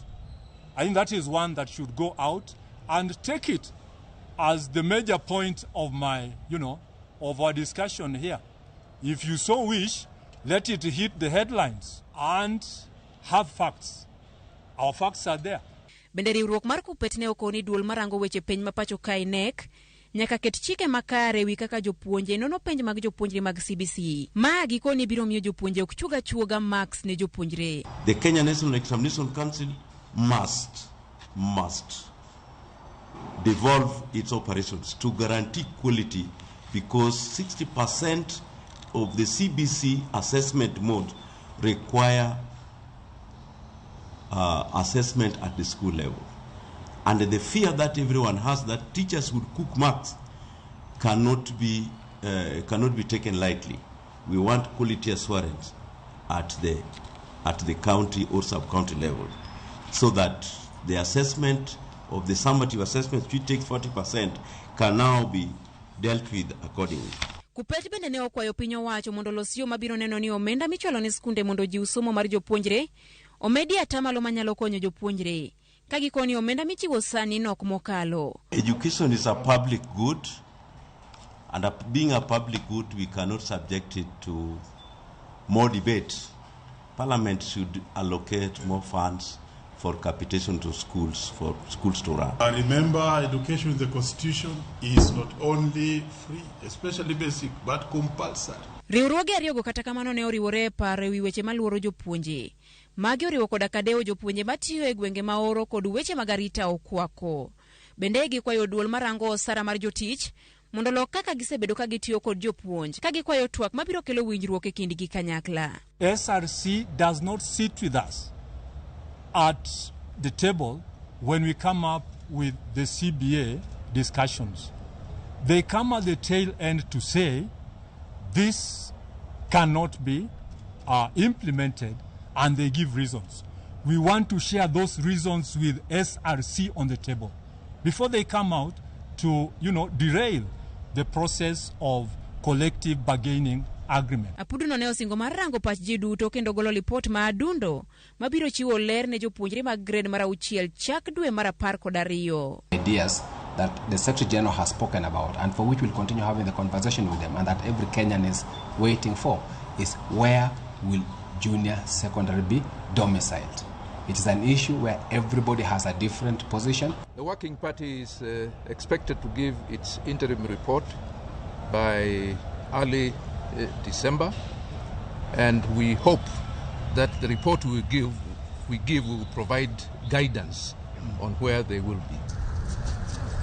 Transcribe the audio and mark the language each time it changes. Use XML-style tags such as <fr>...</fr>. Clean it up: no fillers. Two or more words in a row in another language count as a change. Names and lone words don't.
<en>I think that is one that should go out and take it as the major point of my, of our discussion here. If you so wish, let it hit the headlines and have facts. Our facts are there.</en> <luo>Bende riwruok mar KUPPET ne okoni duol marango weche penj mapacho ka NEC nyaka ket chike makare wi kaka jopuonje nono penj mag jopuonjre mag CBC. Ma gikoni biro miyo jopuonje ok chuga marks ne jopuonjre.</luo> <en>The Kenya National Examination Council must devolve its operations to guarantee quality, because 60% of the CBC assessment mode require assessment at the school level. And the fear that everyone has that teachers would cook marks cannot be taken lightly. We want quality assurance at the county or sub-county level, so that the assessment of the summative assessment, which takes 40%, can now be dealt with accordingly.</en> <luo>KUPPET bende ne okwayo piny owacho mondo losio mabiro neno ni omenda michwalo ne skunde mondo jiw somo mar jopuonjre omedi atamalo manyalo konyo jopuonjre. Kagikoni omenda michiwo sani nok mokalo.</luo> <en>Education is a public good, and being a public good, we cannot subject it to more debate. Parliament should allocate more funds for capitation to schools, for schools to run. I remember, education in the Constitution is not only free, especially basic, but compulsory.</en> <luo>Riwruoge ariyogo kata kamano ne oriwore paro ewi weche maluoro jopuonje. Magi oriwo koda kadeo jopuonje matiyo e gwenge maoro kod weche mag arita okwako. Bende gikwayo duol marango osara mar jotich mondo lok kaka gisebedo ka gitiyo kod jopuonj, ka gikwayo twak mabiro kelo winjruok e kindgi kanyakla.</luo> <en>SRC does not sit with us at the table when we come up with the CBA discussions. They come at the tail end to say this cannot be implemented, and they give reasons. We want to share those reasons with SRC on the table before they come out to, derail the process of collective bargaining agreement.</en> <luo>Apuduno ne osingo mar rango pach ji duto kendo golo lipot ma adundo mabiro chiwo ler ne jopuonjre mag grade mar 6 chak dwe mar 12.</luo> <en>Ideas that the Secretary General has spoken about, and for which we'll continue having the conversation with them, and that every Kenyan is waiting for, is where will junior secondary be domiciled. It is an issue where everybody has a different position. The Working Party is expected to give its interim report by early December, and we hope that the report we give will provide guidance on where they will be.</en>